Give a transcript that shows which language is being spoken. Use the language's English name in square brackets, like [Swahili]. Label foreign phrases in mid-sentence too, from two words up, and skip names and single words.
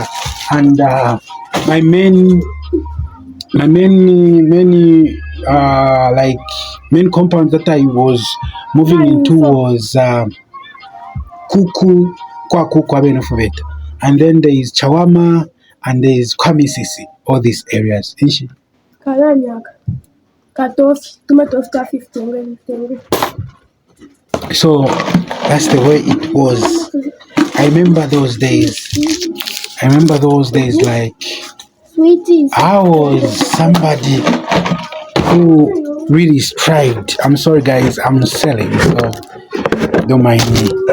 [English] And my main like main compound that I was moving into was Kuku, Kwaku, Kwabenofobet. And then there is Chawama and there is Kwamisisi, all these areas. Ishi. Kalanyaka. Katofi. Tumetofi ta 15. So that's the way it was. I remember those days. Like Sweeties. I was somebody who really strived. I'm sorry, guys, I'm selling, so don't mind me.